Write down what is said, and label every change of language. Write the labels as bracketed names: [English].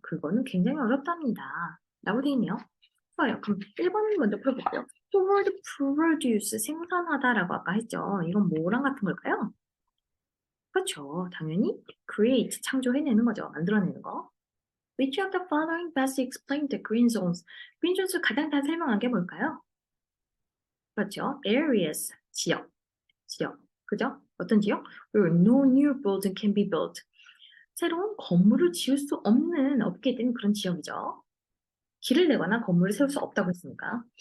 [Korean] 그거는 굉장히 어렵답니다. 라고 되어 있네요. 좋아요. 그럼 1번 먼저 풀어볼게요. [English] toward produce, [Korean] 생산하다라고 아까 했죠. 이건 뭐랑 같은 걸까요? 그렇죠. 당연히 create, 창조해내는 거죠. 만들어내는 거. [English] Which of the following best explain the green zones? [Korean] green zones 가장 잘 설명한 게 뭘까요? 그렇죠. areas, 지역. 그죠? 어떤 지역? [English] Where no new building can be built. [Korean] 새로운 건물을 지을 수 없게 된 그런 지역이죠. 길을 내거나 건물을 세울 수 없다고 했으니까.